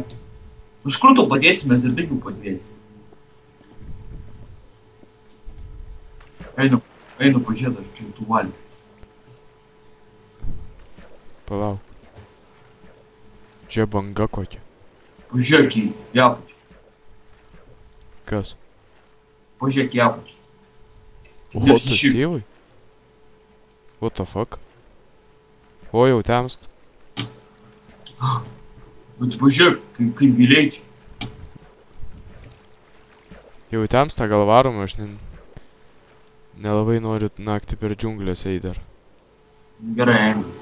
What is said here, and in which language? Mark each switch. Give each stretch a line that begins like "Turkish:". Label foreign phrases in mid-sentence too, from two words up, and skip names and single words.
Lithuanian: Už kur tu padėsim, mes ir taip jau padvėsim. Einu pažiūrėt, aš čia tų valių. Palauk. Čia banga kokia. Pažiūrėk į apačią. Kas? Pažiūrėk į apačią. O, tu Styvai?
English: What the fuck?
Lithuanian: O, jau temst. Bet pažiūrėk, kaip giliai čia. Jau temsta, gal varom, aš nelabai noriu naktį per džiunglės eiti dar. Gerai, einu.